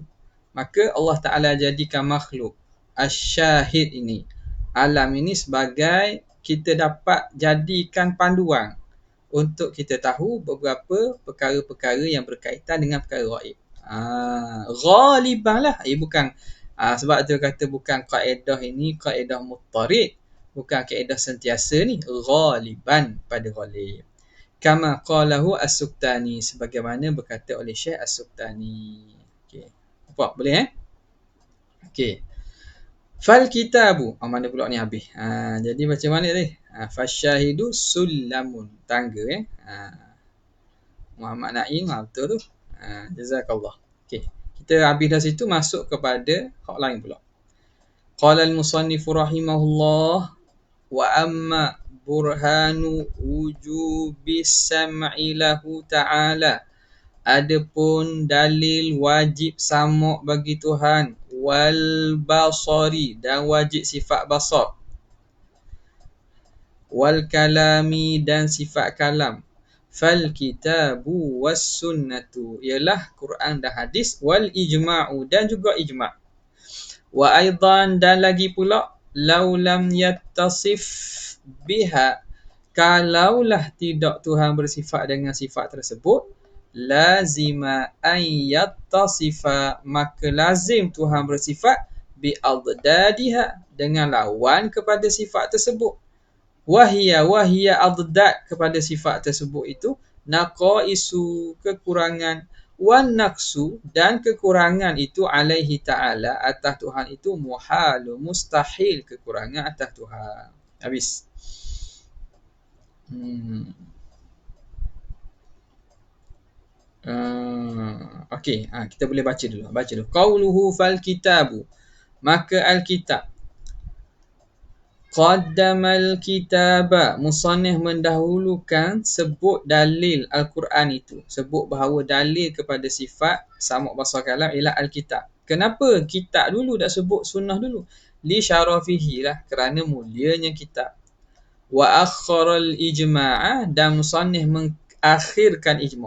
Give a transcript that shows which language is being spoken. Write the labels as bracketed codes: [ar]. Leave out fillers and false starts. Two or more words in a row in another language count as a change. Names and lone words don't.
[ms] Maka Allah Ta'ala jadikan makhluk asyahid ini, alam ini, sebagai kita dapat jadikan panduan untuk kita tahu beberapa perkara-perkara yang berkaitan dengan perkara gaib. Ghaliban lah. Bukan, sebab tu kata bukan kaedah ini kaedah muttarid, bukan kaedah sentiasa ni, ghaliban, pada ghalib. [ar] كما قاله السكتاني, [ms] sebagaimana berkata oleh Syekh as-Suktani. Okey. Nampak boleh okey. [ar] فالكتاب, [ms] mana pula ni habis. Jadi macam mana tadi? [ar] فالشاهد سلم, [ms] tangga Muhammad Naim, betul tu. Jazakallah. Okey. Kita habis dari situ, masuk kepada hak lain pula. [ar] قال المصنف رحمه الله, وأما برهان وجوب السمع له تعالى, [ms] adapun dalil wajib sama' bagi Tuhan, [ar] والبصر, [ms] dan wajib sifat basar, [ar] والكلام, [ms] dan sifat kalam, [ar] فالكتاب والسنة, [ms] ialah Quran dan hadis, [ar] والإجماع, [ms] dan juga ijma', [ar] وأيضا, [ms] dan lagi pula, [ar] لو لم يتصف بها, [ms] kalaulah tidak Tuhan bersifat dengan sifat tersebut, [ar] لزم أن يتصف, [ms] maka lazim Tuhan bersifat bi'adadadiha, dengan lawan kepada sifat tersebut. [ar] وهي أضداد, [ms] kepada sifat tersebut itu, naqaisu, kekurangan, [ar] والنقص, [ms] dan kekurangan itu, [ar] عليه تعالى, [ms] atas Tuhan itu, muhalu, mustahil kekurangan atas Tuhan. Habis. Okey, kita boleh baca dulu. [ar] قوله فالكتاب, [ms] maka al-kitab. [ar] قدم الكتاب, [ms] musannif mendahulukan sebut dalil Al-Quran itu, sebut bahawa dalil kepada sifat sama' basar kalam ialah al-kitab. Kenapa kitab dulu, dah sebut sunnah dulu? [ar] لشرفه [ms] lah, kerana mulianya kitab. [ar] وأخر الإجماع, [ms] dan musannif mengakhirkan ijma'.